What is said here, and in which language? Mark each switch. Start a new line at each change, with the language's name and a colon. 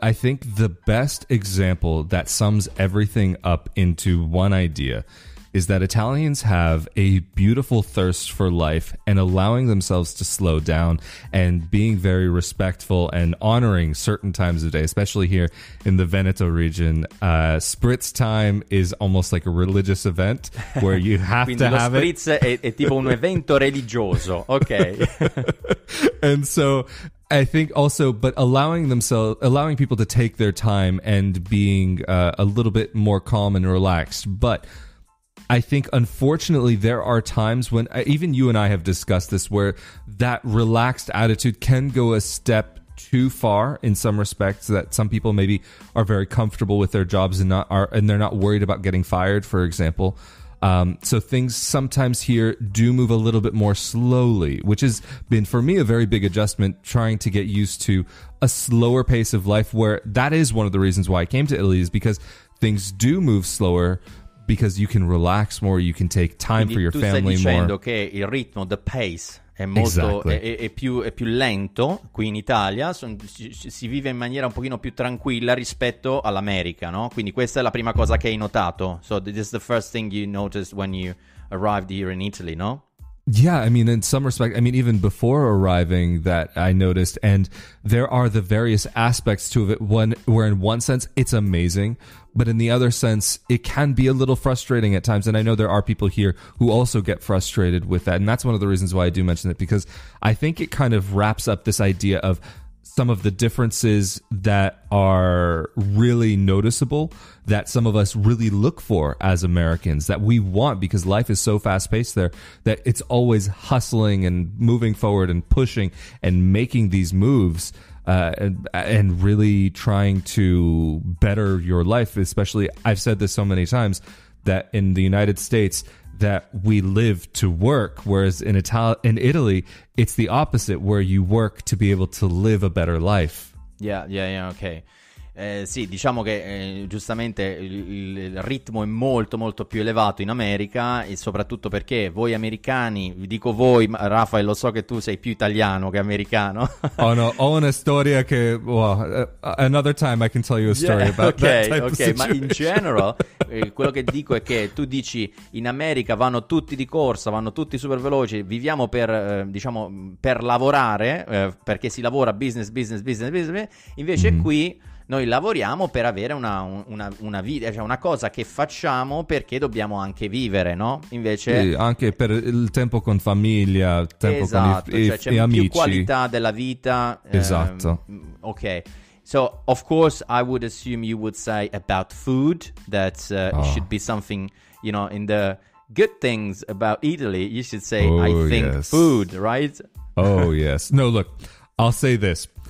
English: I think the best example that sums everything up into one idea is that Italians have a beautiful thirst for life and allowing themselves to slow down and being very respectful and honoring certain times of day, especially here in the Veneto region. Spritz time is almost like a religious event where you have to have it.
Italian: Spritz è tipo un evento religioso, okay.
English: And so I think also, but allowing people to take their time and being a little bit more calm and relaxed. But I think, unfortunately, there are times when even you and I have discussed this, where that relaxed attitude can go a step too far in some respects. That some people maybe are very comfortable with their jobs and they're not worried about getting fired, for example. So things sometimes here do move a little bit more slowly, which has been for me a very big adjustment, trying to get used to a slower pace of life, where that is one of the reasons why I came to Italy, is because things do move slower, because you can relax more, you can take time for your family more.
Italian: Tu stai dicendo che il ritmo,
English: the pace,
Italian: è molto è più lento qui in Italia, si vive in maniera un pochino più tranquilla rispetto all'America, no? Quindi questa è la prima cosa che hai notato.
English: So this is the first thing you noticed when you arrived here in Italy,
Italian: no?
English: Yeah, I mean, in some respect, I mean, even before arriving, that I noticed, and there are the various aspects to it. Where in one sense it's amazing, but in the other sense it can be a little frustrating at times. And I know there are people here who also get frustrated with that, and that's one of the reasons why I do mention it, because I think it kind of wraps up this idea of some of the differences that are really noticeable, that some of us really look for as Americans, that we want, because life is so fast-paced there, that it's always hustling and moving forward and pushing and making these moves and really trying to better your life. Especially, I've said this so many times, that in the United States, that we live to work, whereas in Italy, it's the opposite, where you work to be able to live a better life. Yeah, ok.
Italian: Sì, diciamo che giustamente il ritmo è molto molto più elevato in America, e soprattutto perché voi americani, vi dico voi, Rafael, lo so che tu sei più italiano che americano.
English: Oh no,
Italian: ho una storia che,
English: well, another time I can tell you a story about that type of situation.
Italian: Ma
English: in general,
Italian: quello che dico è che tu dici in America vanno tutti di corsa, vanno tutti super veloci, viviamo per diciamo per lavorare, perché si lavora business, invece qui noi lavoriamo per avere una vita, cioè una cosa che facciamo perché dobbiamo anche vivere, no? Invece sì, anche per il tempo con famiglia, tempo esatto, con cioè c'è amici. Più qualità della vita. Esatto. Ok.
English: So, of course, I would assume you would say about food, that should be something, you know, in the good things about Italy, you should say, I think food, right? Oh, yes. No, look, I'll say this.